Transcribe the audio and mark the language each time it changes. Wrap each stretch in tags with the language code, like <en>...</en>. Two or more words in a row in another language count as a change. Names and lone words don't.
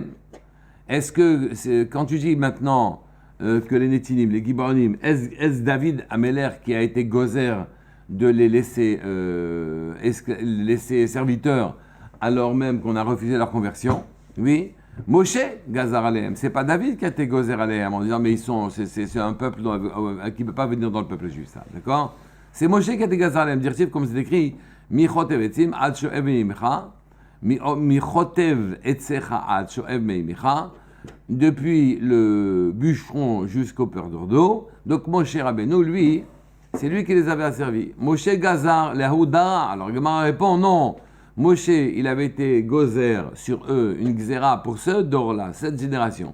<fr>Est-ce que, quand tu dis maintenant que les Netinim, les Gibonim, est-ce David Améler qui a été gozer de les laisser serviteurs alors même qu'on a refusé leur conversion? Oui.</fr> <he>משה גזר עליהם.</he> <fr>C'est pas David qui a été</fr> <he>גוזר עליהם</he> <fr>en disant mais c'est un peuple qui ne peut pas venir dans le peuple juif, ça. D'accord? C'est Moshe qui a été</fr> <he>גזר עליהם.</he> <fr>Dire comme c'est écrit,</fr> <he>מחוטב עצים עד שואב מימיך. מחוטב עציך עד שואב מימיך.</he> <fr>Depuis le bûcheron jusqu'au perdeur d'eau. Donc Moshe Rabbeinu, lui, c'est lui qui les avait asservis.</fr> <he>משה גזר להודא.</he> <fr>Alors Gemara répond non. Moshe, il avait été gozer sur eux une gzera pour ce dor-là, cette génération.</fr>